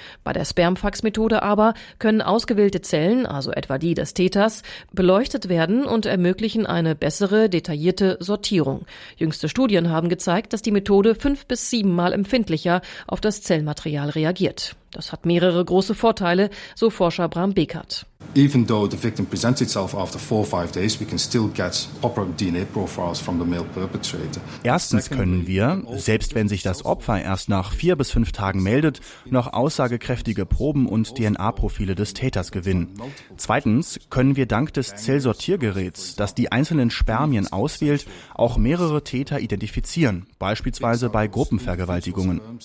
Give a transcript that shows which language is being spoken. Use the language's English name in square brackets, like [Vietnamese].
[German] Bei der Spermfax-Methode aber können ausgewählte Zellen, also etwa die des Täters, beleuchtet werden und ermöglichen eine bessere, detaillierte Sortierung. Jüngste Studien haben gezeigt, dass die Methode 5 bis 7-mal empfindlicher auf das Zellmaterial reagiert. Das hat mehrere große Vorteile, so Forscher Bram Bekert. [English] Even though the victim presents itself after 4-5 days, we can still get proper DNA profiles from the male perpetrator. [German] Erstens können wir, selbst wenn sich das Opfer erst nach 4 bis 5 Tagen meldet, noch aussagekräftige Proben und DNA-Profile des Täters gewinnen. Zweitens können wir dank des Zellsortiergeräts, das die einzelnen Spermien auswählt, auch mehrere Täter identifizieren, beispielsweise bei Gruppenvergewaltigungen.